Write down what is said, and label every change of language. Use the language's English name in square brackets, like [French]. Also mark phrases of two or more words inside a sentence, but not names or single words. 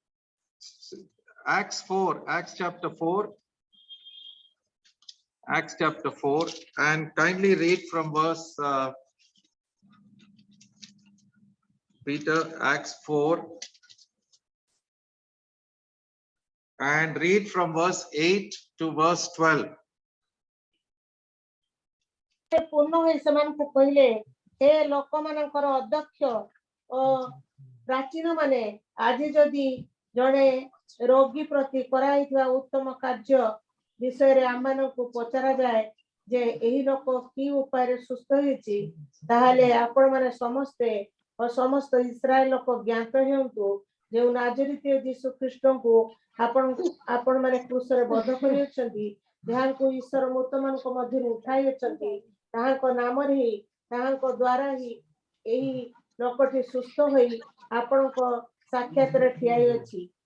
[English] Acts chapter 4, and kindly read from verse Peter, Acts 4, and read from verse 8 to verse 12. [Odia] ସେ ପୂର୍ଣ୍ଣ ହୋଇ ସେମାନଙ୍କୁ କହିଲେ, ହେ ଲୋକମାନଙ୍କର ଅଧ୍ୟକ୍ଷ ଓ ପ୍ରାଚୀନ ମାନେ, ଆଜି ଯଦି ଜଣେ ରୋଗୀ ପ୍ରତି କରାଯାଇଥିବା ଉତ୍ତମ କାର୍ଯ୍ୟ ବିଷୟରେ ଆମମାନଙ୍କୁ ପଚରାଯାଏ ଯେ ଏହି ଲୋକ କି ଉପାୟରେ ସୁସ୍ଥ ହୋଇଛି, ତାହେଲେ ଆପଣମାନେ ସମସ୍ତେ ଓ ସମସ୍ତ ଇସ୍ରାଏଲ ଲୋକ ଜ୍ଞାତ ହୁଅନ୍ତୁ ଯେଉଁ ନାଜରିତୀୟ ଯୀଶୁ ଖ୍ରୀଷ୍ଟଙ୍କୁ ଆପଣମାନେ କ୍ରୁଶରେ ବଧ କରିଅଛନ୍ତି, ଯାହାଙ୍କୁ ଈଶ୍ୱର ମୃତମାନଙ୍କ ମଧ୍ୟରୁ ଉଠାଇଅଛନ୍ତି, ତାହାଙ୍କ ନାମରେ ହିଁ ତାହାଙ୍କ ଦ୍ୱାରା ହିଁ ଏହି ଲୋକଟି ସୁସ୍ଥ ହୋଇ ଆପଣଙ୍କ ସାକ୍ଷାତରେ ଠିଆ ହୋଇଅଛି।